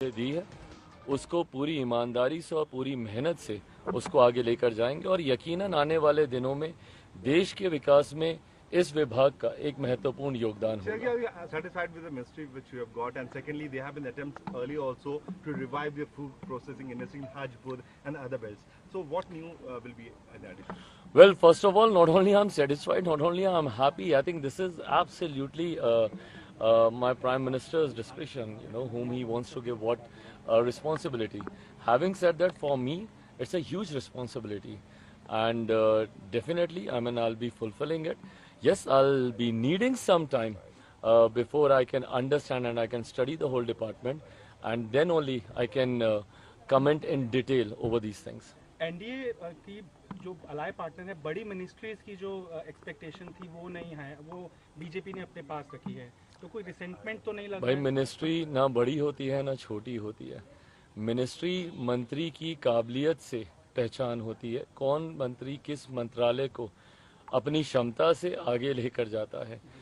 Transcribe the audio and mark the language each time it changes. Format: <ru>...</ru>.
<hi>दी है उसको पूरी ईमानदारी से और पूरी मेहनत से उसको आगे लेकर जाएंगे और यकीनन आने वाले दिनों में देश के विकास में इस विभाग का एक महत्वपूर्ण योगदान होगा।</hi> <en>Sir, are you satisfied with the ministry which you have got? And secondly, there have been attempts earlier also to revive the food processing industry in Hajpur and other belts. So what new will be in addition? Well, first of all, not only I'm satisfied, not only I'm happy, I think this is absolutely my Prime Minister's discretion, whom he wants to give what responsibility. Having said that, for me, it's a huge responsibility. And definitely, I'll be fulfilling it. Yes, I'll be needing some time before I can understand and I can study the whole department. And then only I can comment in detail over these things.</en> <hi>NDA की जो अलाय partner है, बड़ी ministries की जो expectation थी वो नहीं है, वो बीजेपी ने अपने पास रखी है, तो कोई रिसेंटमेंट तो नहीं लगा? भाई, मिनिस्ट्री ना बड़ी होती है ना छोटी होती है। मिनिस्ट्री मंत्री की काबिलियत से पहचान होती है, कौन मंत्री किस मंत्रालय को अपनी क्षमता से आगे लेकर जाता है।</hi>